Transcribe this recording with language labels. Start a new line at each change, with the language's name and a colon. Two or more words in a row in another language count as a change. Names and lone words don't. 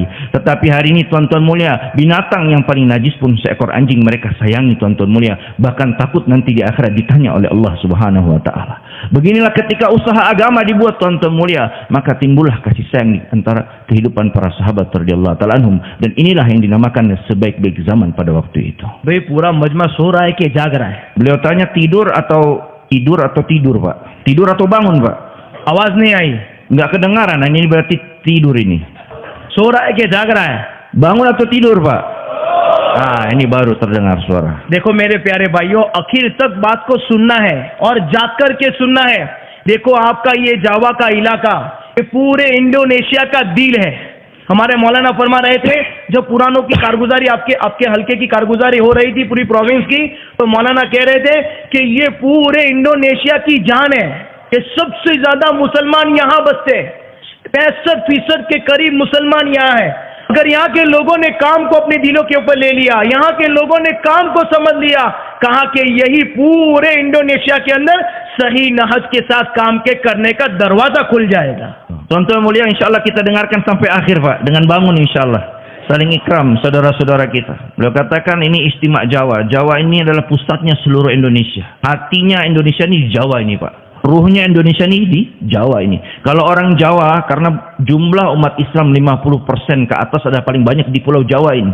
Indonesian: Tetapi hari ini tuan-tuan mulia, binatang yang paling najis pun seekor anjing mereka sayangi tuan-tuan mulia, bahkan takut nanti di akhirat ditanya oleh Allah
Arabic: سبحانه وتعالى.
Indonesian: Beginilah ketika usaha agama dibuat tuan-tuan mulia, maka timbullah kasih sayang di antara kehidupan para sahabat
Arabic: رضي الله تعالى عنهم,
Indonesian: dan inilah yang dinamakan sebaik-baik zaman pada waktu itu.
Hindi: भाई पूरा मजमा सो रहा है कि जाग रहा है?
Indonesian: Beliau tanya tidur tidur Pak? Tidur atau bangun Pak?
Hindi: आवाज नहीं आई,
Indonesian: Nggak kedengaran, ini berarti tidur ini.
Hindi: सो रहा है कि जाग रहा है?
Indonesian: Bangun atau tidur Pak? Ini baru terdengar suara.
Hindi: देखो मेरे प्यारे भाइयों, आखिर तक बात को सुनना है और जाग कर के सुनना है। देखो आपका ये जावा का इलाका, ये पूरे इंडोनेशिया का दिल है। हमारे मौलाना फरमा रहे थे, जब पुरानों की कारगुजारी आपके हल्के की कारगुजारी हो रही थी पूरी प्रोविंस की, तो मौलाना कह रहे थे कि ये पूरे इंडोनेशिया की जान है, कि सबसे ज्यादा मुसलमान यहाँ बसते, 65% के करीब मुसलमान यहाँ है। अगर यहाँ के लोगों ने काम को अपने दिलों के ऊपर ले लिया, यहाँ के लोगों ने काम को समझ लिया, कहा कि यही पूरे इंडोनेशिया के अंदर सही नहज के साथ काम के करने का दरवाजा खुल जाएगा।
Indonesian: Tuan-tuan mulia,
Arabic: إن شاء الله
Indonesian: kita dengarkan sampai akhir Pak, dengan bangun
Arabic: إن شاء الله.
Indonesian: Saling ikram saudara-saudara kita. Beliau katakan ini istimewa Jawa. Jawa ini adalah pusatnya seluruh Indonesia. Hatinya Indonesia ini di Jawa ini Pak. Ruhnya Indonesia ini di Jawa ini. Kalau orang Jawa, karena jumlah umat Islam 50% ke atas ada paling banyak di Pulau Jawa ini.